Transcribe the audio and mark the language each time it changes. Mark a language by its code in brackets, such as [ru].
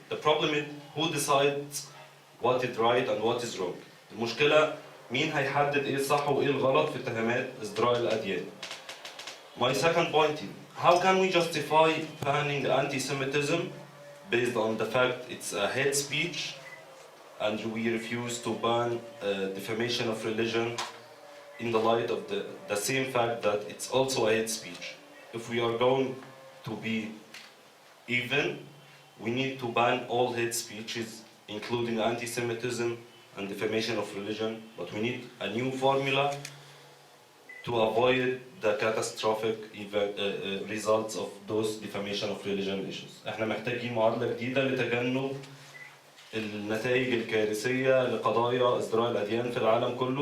[en] The problem is who decides what is right and what is wrong. [ar] المشكلة مين هيحدد ايه الصح وايه الغلط في اتهامات ازدراء الاديان. [en] My second point is how can we justify banning anti-Semitism based on the fact it's a hate speech and we refuse to ban defamation of religion in the light of the same fact that it's also a hate speech. If we are going to be even, we need to ban all hate speeches, including anti-Semitism and defamation of religion, but we need a new formula to avoid the catastrophic results of those defamation of religion issues. [ar] احنا محتاجين معادلة جديدة لتجنب النتائج الكارثية لقضايا ازدراء الأديان في العالم كله.